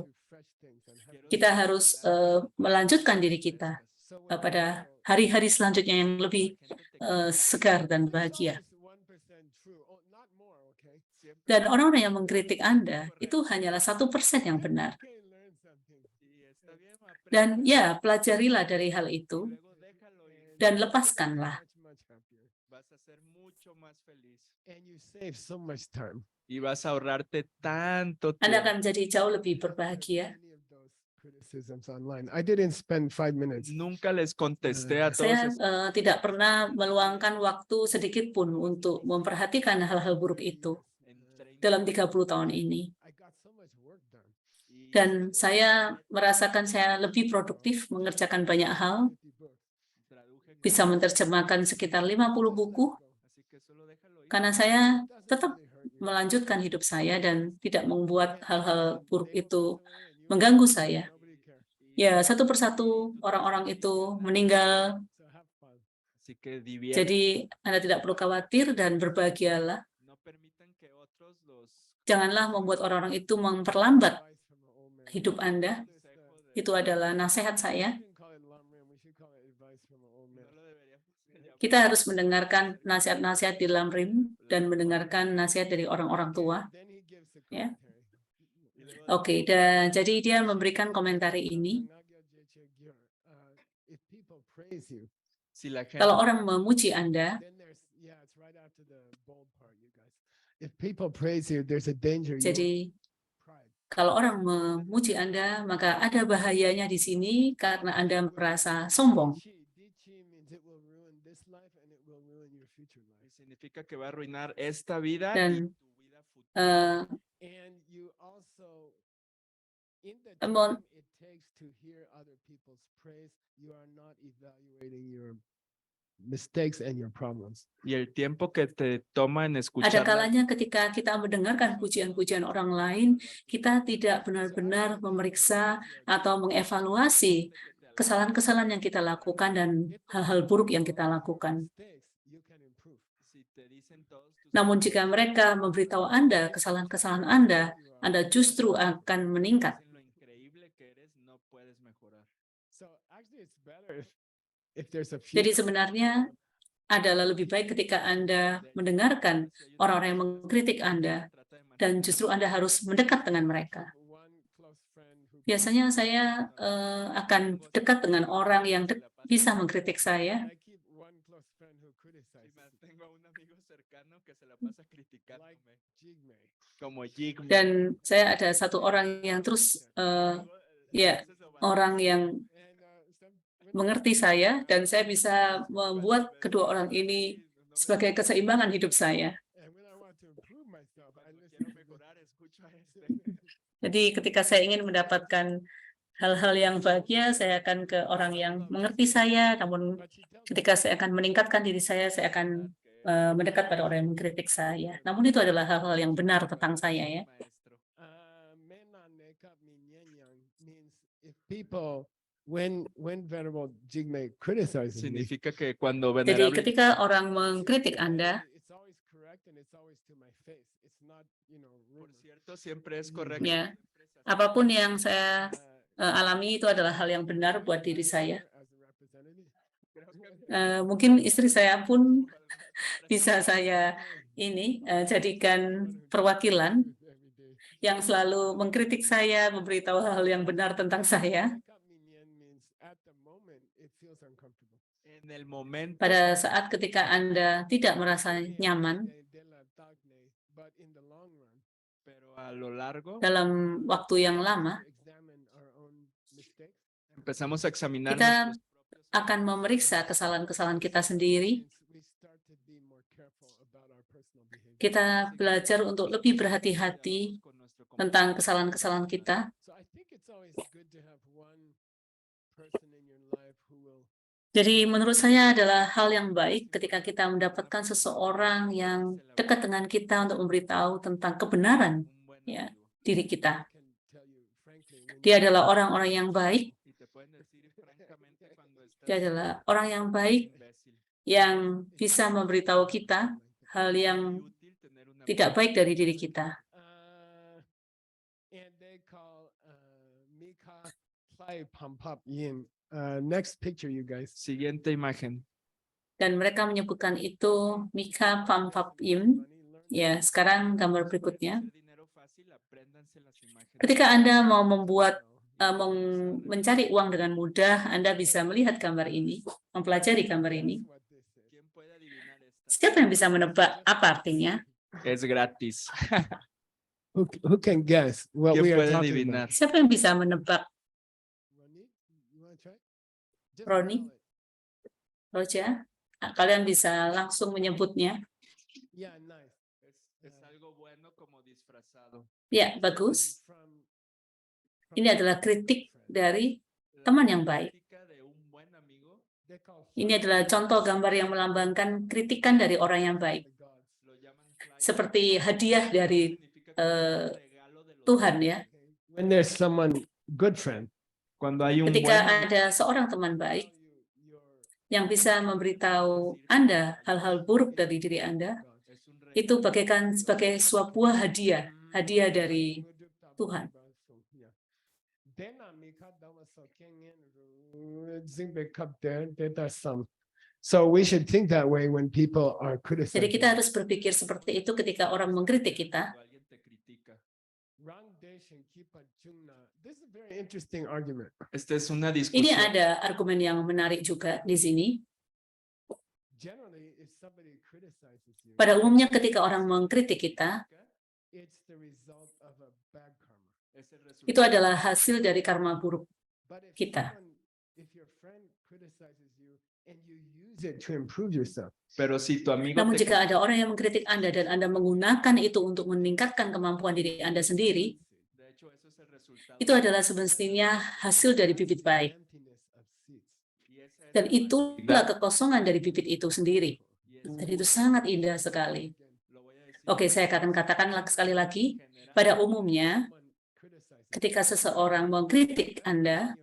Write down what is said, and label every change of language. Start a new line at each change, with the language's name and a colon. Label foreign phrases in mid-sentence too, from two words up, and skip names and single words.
Indonesian: Kita harus melanjutkan diri kita pada hari-hari selanjutnya yang lebih segar dan bahagia. Dan orang-orang yang mengkritik Anda itu hanyalah 1% yang benar. Dan ya, pelajarilah dari hal itu dan lepaskanlah.
Spanish: Vas a ser mucho más feliz
English: And you save so much time.
Spanish: y vas a ahorrarte tanto
Indonesian: Anda
Spanish: tiempo.
Indonesian: akan menjadi jauh lebih berbahagia.
English: Many of those criticisms online. I didn't spend 5 minutes.
Spanish: Nunca les contesté a todos
Indonesian: Saya
Spanish: esos
Indonesian: tidak pernah meluangkan waktu sedikit pun untuk memperhatikan hal-hal buruk itu
Spanish: en 30
Indonesian: dalam 30 tahun ini.
English: I got so much work done.
Spanish: y
Indonesian: Dan saya merasakan saya lebih produktif mengerjakan banyak hal,
English: 50 books.
Spanish: traduje
Indonesian: bisa menerjemahkan sekitar 50 buku,
Spanish: así que solo déjalo ir.
Indonesian: karena saya
English: Doesn't
Indonesian: tetap
English: really hurt you.
Indonesian: melanjutkan hidup saya dan tidak membuat hal-hal buruk itu mengganggu saya.
English: Nobody cares.
Indonesian: Ya, satu persatu orang-orang itu meninggal,
English: So have fun.
Spanish: Así que diviértanse.
Indonesian: jadi Anda tidak perlu khawatir dan berbahagialah.
Spanish: No permitan que otros los
Indonesian: Janganlah membuat orang-orang itu memperlambat
English: Advice from an old man.
Indonesian: hidup Anda.
Spanish: consejo de
Indonesian: Itu adalah nasihat saya.
English: We shouldn't call it Lam Rim, we should call it advice from an old
Spanish: no
English: man.
Spanish: lo deberíamos llamar
Indonesian: Kita harus mendengarkan nasihat-nasihat di dalam rim dan mendengarkan nasihat dari orang-orang tua.
English: Then he gives a
Indonesian: Ya.
English: commentary.
Spanish: y luego
Indonesian: Oke, dan jadi dia memberikan komentar ini.
English: Nagya Jechegyur, if people praise you,
Spanish: si la gente
Indonesian: Kalau orang memuji Anda,
English: then there's, yeah, it's right after the bold part, you guys. If people praise you, there's a danger you
Indonesian: jadi
English: pride.
Indonesian: kalau orang memuji Anda, maka ada bahayanya di sini karena Anda merasa sombong.
English: Dichi means it will ruin this life and it will ruin your future life.
Spanish: significa que va a arruinar esta vida
Indonesian: Dan,
Spanish: y tu vida futura. Eh,
English: And you also, in the Amon- time it takes to hear other people's praise, you are not evaluating your mistakes and your problems.
Spanish: Y el tiempo que te toma en
Indonesian: ada
Spanish: escuchar
Indonesian: kalanya ketika kita mendengarkan pujian-pujian orang lain, kita tidak benar-benar memeriksa atau mengevaluasi kesalahan-kesalahan yang kita lakukan dan hal-hal buruk yang kita lakukan.
English: Mistakes, you can improve.
Spanish: si te dicen todos tus
Indonesian: Namun jika mereka memberitahu Anda kesalahan-kesalahan Anda justru akan meningkat.
Spanish: dicen lo increíble que eres, no puedes mejorar.
English: So actually it's better if there's a few
Indonesian: Jadi sebenarnya adalah lebih baik ketika Anda mendengarkan orang-orang yang mengkritik Anda dan justru Anda harus mendekat dengan mereka.
English: one close friend who
Indonesian: Biasanya saya akan dekat dengan orang yang bisa mengkritik saya.
English: I keep one close friend who criticizes me,
Spanish: Tengo un amigo cercano que se la pasa criticándome, Jigme. como Jigme.
Indonesian: Dan saya ada satu orang yang terus ya orang yang mengerti saya dan saya bisa membuat kedua orang ini sebagai keseimbangan hidup saya.
English: And when I want to improve myself, I listen
Spanish: Quiero
English: to
Spanish: mejorar, escucho a este.
Indonesian: Jadi ketika saya ingin mendapatkan hal-hal yang bahagia, saya akan ke orang yang mengerti saya. Namun
English: but she tells me,
Indonesian: ketika saya akan meningkatkan diri saya akan mendekat pada orang yang mengkritik saya. Namun itu adalah hal-hal yang benar tentang saya ya.
Tibetan: Mena nekap minyenyang
English: means if people when Venerable Jigme criticizes me,
Spanish: Significa que cuando
Indonesian: Jadi
English: venerable
Indonesian: ketika orang mengkritik Anda,
English: it's always correct and it's always to my face. It's not,
Spanish: por
English: rumor.
Spanish: cierto siempre es correcto.
Indonesian: ya, apapun yang saya alami itu adalah hal yang benar buat diri saya.
English: As a representative.
Indonesian: Mungkin istri saya pun bisa saya jadikan perwakilan
English: Every day.
Indonesian: yang selalu mengkritik saya, memberitahu hal yang benar tentang saya.
Tibetan: Nekap minyen
English: means at the moment it feels uncomfortable.
Spanish: En el momento
Indonesian: Pada saat ketika Anda tidak merasa nyaman,
English: But in the long run,
Spanish: pero a lo largo
Indonesian: dalam waktu yang lama,
English: examine our own mistakes.
Spanish: empezamos a examinar
Indonesian: kita
Spanish: nuestros propios
Indonesian: akan memeriksa kesalahan-kesalahan kita sendiri.
English: We start to be more careful about our personal behavior.
Indonesian: Kita belajar untuk lebih berhati-hati
Spanish: con nuestro
Indonesian: tentang kesalahan-kesalahan kita.
English: So I think it's always good to have one person in your life who will
Indonesian: Jadi menurut saya adalah hal yang baik ketika kita mendapatkan seseorang yang dekat dengan kita untuk memberitahu tentang kebenaran
Spanish: un buen
Indonesian: ya,
Spanish: amigo.
Indonesian: diri kita.
English: can tell you frankly when
Indonesian: Dia adalah orang-orang yang baik,
Spanish: Y te pueden decir francamente cuando estás
Indonesian: dia adalah orang yang baik
Spanish: imbécil.
Indonesian: yang bisa memberitahu kita hal yang
Spanish: Muy útil tener un amigo
Indonesian: tidak baik dari diri kita.
English: and they call
Tibetan: Mika Plai Pampap Yin.
English: Next picture, you guys.
Spanish: Siguiente imagen.
Indonesian: Dan mereka menyebutkan itu
Tibetan: Mika Pampap Im.
Indonesian: Ya, sekarang gambar berikutnya.
Spanish: Hacer dinero fácil, apréndanse las imágenes.
Indonesian: Ketika Anda mau membuat mencari uang dengan mudah, Anda bisa melihat gambar ini, mempelajari gambar ini.
Spanish: ¿Quién puede adivinar esta?
Indonesian: Siapa yang bisa menebak apa artinya?
Spanish: Es gratis.
English: Who can guess what
Spanish: ¿Quién
English: we are
Spanish: puede
English: talking
Spanish: adivinar?
English: about?
Indonesian: Siapa yang bisa menebak?
English: Ronit, you want to try? Just Ronnie? spell it. Roja?
Indonesian: Kalian bisa langsung menyebutnya.
English: Yeah, nice.
Spanish: Es algo bueno como disfrazado.
Indonesian: Ya, bagus.
English: From
Indonesian: Ini adalah kritik dari teman yang baik.
Spanish: Crítica de un buen amigo
English: they call
Indonesian: Ini adalah contoh gambar yang melambangkan kritikan dari orang yang baik.
English: the gods.
Spanish: lo llaman flyers.
Indonesian: Seperti hadiah dari
Spanish: Significa que es un eh, regalo de los
Indonesian: Tuhan ya.
English: When there's someone good friend,
Spanish: Cuando hay un
Indonesian: Ketika
Spanish: buen
Indonesian: ada seorang teman baik
English: your
Indonesian: yang bisa memberitahu Anda hal-hal buruk dari diri Anda,
Spanish: es un regalo.
Indonesian: itu bagaikan sebagai sebuah hadiah, hadiah dari Tuhan.
English: So we should think that way when people are
Indonesian: Jadi
English: criticizing.
Indonesian: kita harus berpikir seperti itu ketika orang mengkritik kita.
Spanish: Cuando alguien te critica.
English: This is a very interesting argument.
Spanish: Esta es una
Indonesian: Ini
Spanish: discusión.
Indonesian: ada argumen yang menarik juga di sini.
English: Generally, if somebody criticizes you,
Indonesian: Pada umumnya ketika orang mengkritik kita,
English: it's the result of a bad karma.
Spanish: Es el
Indonesian: itu
Spanish: resultado.
Indonesian: adalah hasil dari karma buruk.
English: But if
Indonesian: Kita.
English: if your friend criticizes you and you use it to improve yourself,
Spanish: Pero si tu amigo
Indonesian: Namun
Spanish: te
Indonesian: jika ada orang yang mengkritik Anda dan Anda menggunakan itu untuk meningkatkan kemampuan diri Anda sendiri,
Spanish: de hecho eso es el resultado.
Indonesian: itu adalah semestinya hasil dari bibit baik.
English: emptiness of seeds.
Spanish: Y esa es
Indonesian: Dan
Spanish: la
Indonesian: itulah kekosongan dari bibit itu sendiri.
Spanish: y es
Indonesian: Dan itu sangat indah sekali.
Spanish: lo voy a decir
Indonesian: Oke, saya akan katakan sekali lagi.
English: general.
Indonesian: Pada umumnya,
English: Someone criticizes
Indonesian: ketika seseorang mengkritik Anda,